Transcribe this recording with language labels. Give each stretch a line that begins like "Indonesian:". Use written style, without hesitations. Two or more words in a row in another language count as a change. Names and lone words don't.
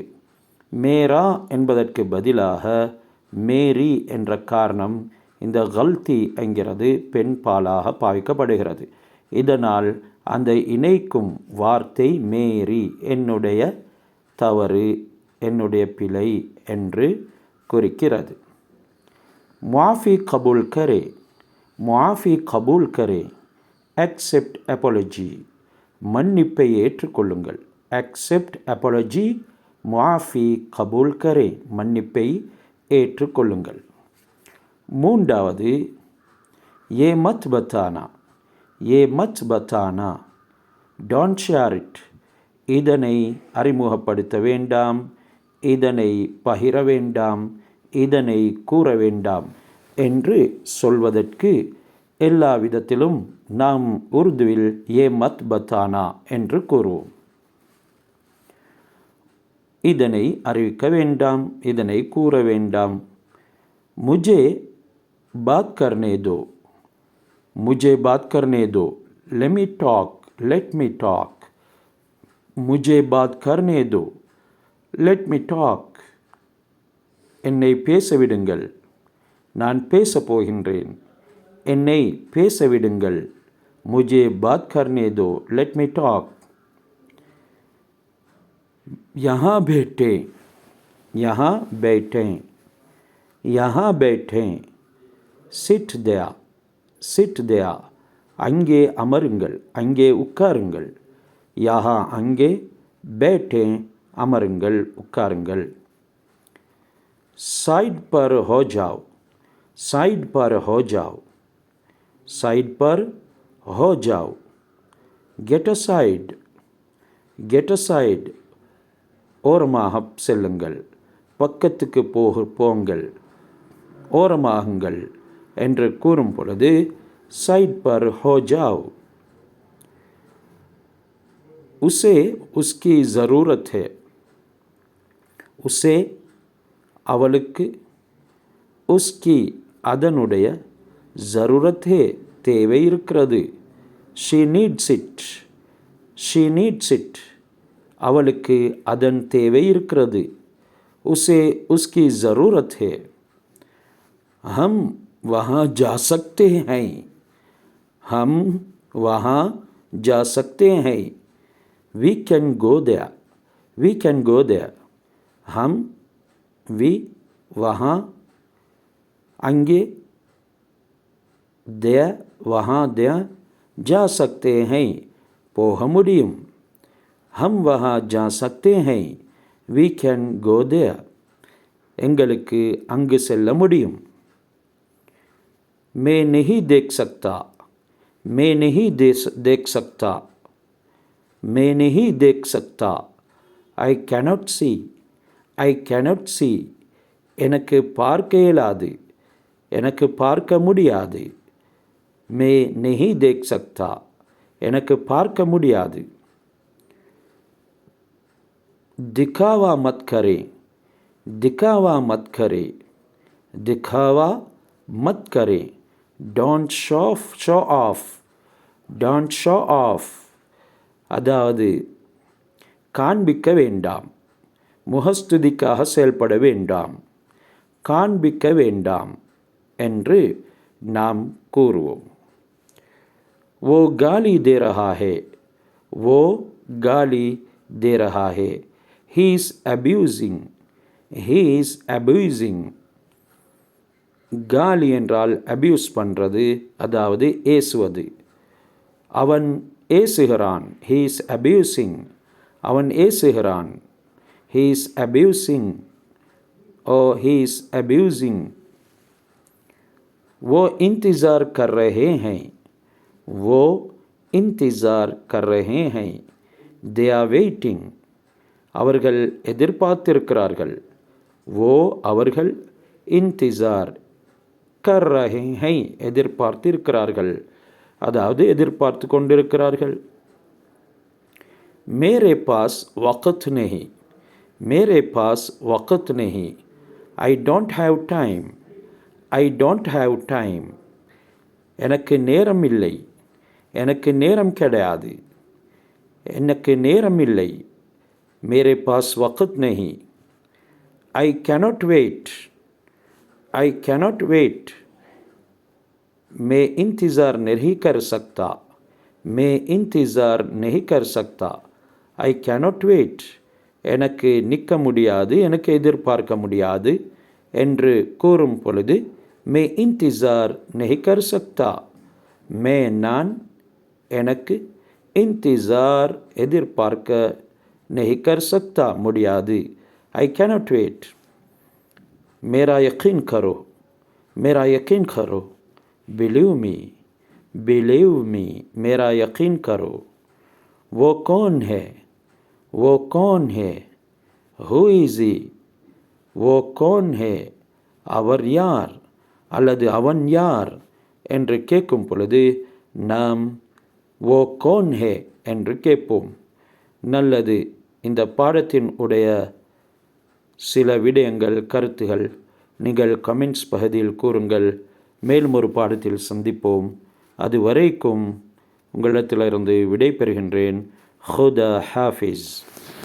Tamil: மேரா என்பதற்கு பதிலாக மேரி என்ற காரணம் இந்த கல்தி என்கிறது பெண் பாலாக பாவிக்கப்படுகிறது. இதனால் அந்த இணைக்கும் வார்த்தை மேரி, என்னுடைய தவறு, என்னுடைய பிழை என்று குறிக்கிறது.
Urdu: معافی قبول کرے، معافی قبول کرے,
English: accept apology,
Tamil: மன்னிப்பை ஏற்றுக்கொள்ளுங்கள்.
English: accept apology,
Urdu: معافی قبول کرے,
Tamil: மன்னிப்பை ஏற்றுக்கொள்ளுங்கள். மூன்றாவது
Urdu: یہ مت بتانا، یہ مت بتانا,
English: don't share it,
Tamil: இதனை அறிமுகப்படுத்த வேண்டாம், இதனை பகிர வேண்டாம், இதனை கூற வேண்டாம் என்று சொல்வதற்கு எல்லா விதத்திலும் நாம் உருதுவில்
Urdu: یہ مت بتانا
Tamil: என்று கூறுவோம். இதனை அறிவிக்க வேண்டாம், இதனை கூற வேண்டாம்.
Urdu: مجھے بات کرنے دو، مجھے بات کرنے دو,
English: let me talk, let me talk.
Urdu: مجھے بات کرنے دو,
English: let me talk.
Tamil: என்னை பேச விடுங்கள், நான் பேசப் போகின்றேன். என்னை பேச விடுங்கள்.
Urdu: مجھے بات کرنے دو,
English: let me talk.
Urdu: یہاں بیٹھے، یہاں بیٹھیں، یہاں بیٹھیں.
English: sit there, sit there,
Tamil: அங்கே அமருங்கள், அங்கே உட்காருங்கள். யஹா அங்கே, பேட்டே அமருங்கள், உட்காருங்கள்.
Urdu: سائیڈ پر ہو جاؤ، سائیڈ پر ہو جاؤ، سائیڈ پر ہو جاؤ.
English: get aside, get aside,
Tamil: ஓரமாக செல்லுங்கள், பக்கத்துக்கு போங்கள், ஓரமாகுங்கள் என்று கூறும் பொழுது
Urdu: سائیڈ پر ہو جاؤ. اسے اس کی ضرورت ہے، اسے அவளுக்கு, உஸ்கி அதனுடைய, ضرورت ہے
Tamil: தேவை இருக்கிறது,
English: she needs it, she needs it
Tamil: அவளுக்கு அதன் தேவை இருக்கிறது.
Urdu: اسے اس کی ضرورت ہے. ہم وہاں جا سکتے ہیں، ہم وہاں جا سکتے ہیں.
English: we can go there, we can go there.
Urdu: हम, we, वहाँ, அங்கே, there, वहाँ, there, جا سکتے ہیں,
Tamil: போக முடியும்.
Urdu: ہم وہاں جا سکتے ہیں,
English: we can go there,
Tamil: எங்களுக்கு அங்கு செல்ல முடியும்.
Urdu: میں نہیں دیکھ سکتا، میں نہیں دیکھ سکتا، میں نہیں دیکھ سکتا.
English: I cannot see, I cannot see,
Tamil: எனக்கு பார்க்க இயலாது, எனக்கு பார்க்க முடியாது.
Urdu: میں نہیں دیکھ سکتا,
Tamil: எனக்கு பார்க்க முடியாது.
Urdu: دکھاوا مت کریں، دکھاوا مت کریں، دکھاوا مت کریں.
English: don't show off, don't show off,
Tamil: அதாவது காண்பிக்க வேண்டாம், முகஸ்துதிக்காக செயல்பட வேண்டாம், காண்பிக்க வேண்டாம் என்று நாம் கூறுவோம்.
Urdu: وہ گالی دے رہا ہے، وہ گالی دے رہا ہے.
English: he is abusing, he is abusing.
Tamil: காலி என்றால் அபியூஸ் பண்ணுறது, அதாவது ஏசுவது. அவன் ஏசுகிறான்,
English: he is abusing,
Tamil: அவன் ஏசுகிறான்,
English: he is abusing, or he is abusing.
Urdu: وہ انتظار کر رہے ہیں، وہ انتظار کر رہے ہیں.
English: They are waiting.
Tamil: அவர்கள் எதிர்பார்த்திருக்கிறார்கள். वो அவர்கள்
Urdu: انتظار کر رہے ہیں
Tamil: எதிர்பார்த்திருக்கிறார்கள், அதாவது எதிர்பார்த்து கொண்டிருக்கிறார்கள்.
Urdu: میرے پاس وقت نہیں. میرے پاس وقت نہیں.
English: I don't have time. I don't have time.
Tamil: எனக்கு நேரம் இல்லை. எனக்கு நேரம் கிடையாது. எனக்கு நேரம் இல்லை.
Urdu: میرے پاس وقت نہیں.
English: I cannot wait. I cannot wait.
Urdu: میں انتظار نہیں کر سکتا. میں انتظار نہیں کر سکتا.
English: I cannot wait.
Tamil: எனக்கு நிற்க முடியாது, எனக்கு எதிர்பார்க்க முடியாது என்று கூறும் பொழுது
Urdu: میں انتظار نہیں کر سکتا.
Tamil: மே நான், எனக்கு, இன்திசார் எதிர்பார்க்க
Urdu: نہیں کر سکتا
Tamil: முடியாது.
English: I cannot wait.
Urdu: میرا یقین کرو. میرا یقین کرو.
English: believe me. believe me.
Urdu: میرا یقین کرو. وہ کون ہے؟ وہ کون ہے?
English: Who is he?
Urdu: وہ کون ہے?
Tamil: அவர் யார் அல்லது அவன் யார் என்று கேட்கும் பொழுது நாம்
Urdu: وہ کون ہے
Tamil: என்று கேட்போம். நல்லது. இந்த பாடத்தின் உடைய சில விடயங்கள், கருத்துகள் நீங்கள் கமெண்ட்ஸ் பகுதியில் கூறுங்கள். மேலும் ஒரு பாடத்தில் சந்திப்போம். அதுவரைக்கும் உங்களிடத்திலிருந்து விடை பெறுகின்றேன்.
Urdu: خدا حافظ.